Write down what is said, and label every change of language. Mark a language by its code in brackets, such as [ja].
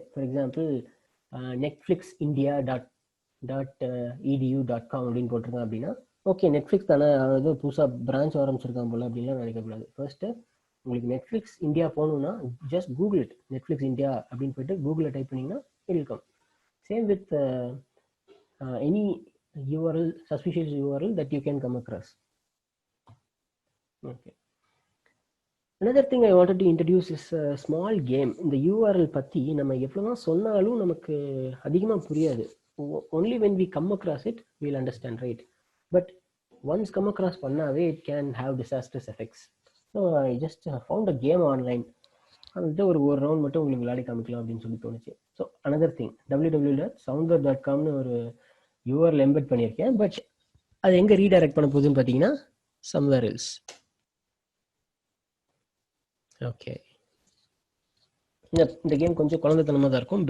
[ta] For example Netflix India .edu.com அப்படின்னு போட்டிருக்கோம் அப்படின்னா ஓகே நெட்ஃப்ளிக்ஸ் தானே, அதாவது புதுசாக பிரான்ச் ஆரம்பிச்சிருக்கான் போல அப்படின்லாம் நினைக்கக்கூடாது. ஃபர்ஸ்ட்டு உங்களுக்கு நெட்ஃப்ளிக்ஸ் இந்தியா போகணுன்னா just Google it, Netflix India அப்படின்னு போயிட்டு கூகுளில் டைப் பண்ணிங்கன்னா இருக்கும். [en] Same with any URL, suspicious URL that you can come across. Okay, another thing I wanted to introduce is a small game. [ta] இந்த URL பற்றி நம்ம எவ்வளோதான் சொன்னாலும் நமக்கு அதிகமாக புரியாது. [en] only when we come across it we'll understand, right? But once come across பண்ணாவே it can have disastrous effects. So I just found a game online. [ta] அது ஒரு ரவுண்ட் மட்டும் உங்களுக்கு விளையாடி காமிக்கலாம் அப்படின்னு சொல்லி தோணுச்சு. [en] so another thing, [ta] www.soundware.comனு ஒரு URL எம்பெட் பண்ணியிருக்கேன். பட் அது எங்கே ரீடைரக்ட் பண்ண போகுதுன்னு பார்த்தீங்கன்னா [en] somewhere else. [ta] ஓகே, இந்த கேம் கொஞ்சம் குழந்தைத்தனமாக தான் இருக்கும்.